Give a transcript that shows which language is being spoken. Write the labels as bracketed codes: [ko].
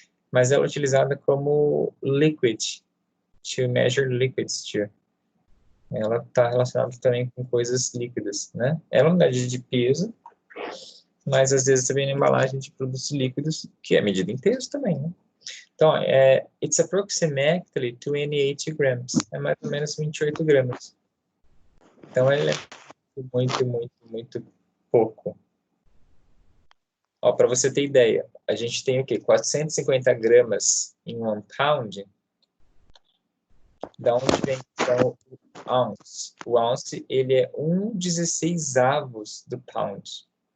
[pt] Mas ela é utilizada como liquid, [en] to measure liquids too. [pt] Ela está relacionada também com coisas líquidas, né? É uma unidade de peso, mas às vezes também na embalagem de produtos líquidos, que é medida em peso também, né? Então, [en] it's approximately 28 grams. [pt] É mais ou menos 28 gramas. Então, ele é muito, muito, muito pouco. Ó, para você ter ideia, a gente tem o quê? 450 gramas em 1 pound. Da onde vem, então, o ounce? O ounce, ele é 1/16 do pound.